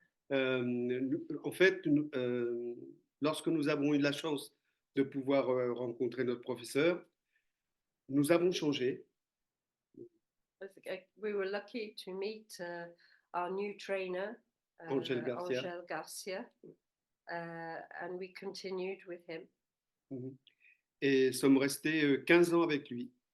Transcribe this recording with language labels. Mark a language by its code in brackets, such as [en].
[fr] En fait, lorsque nous avons eu la chance de pouvoir rencontrer notre professeur, nous avons changé. [en] We were lucky to meet our new trainer, Angel Garcia. Angel Garcia, and we continued with him. [fr] Et sommes restés 15 ans avec lui.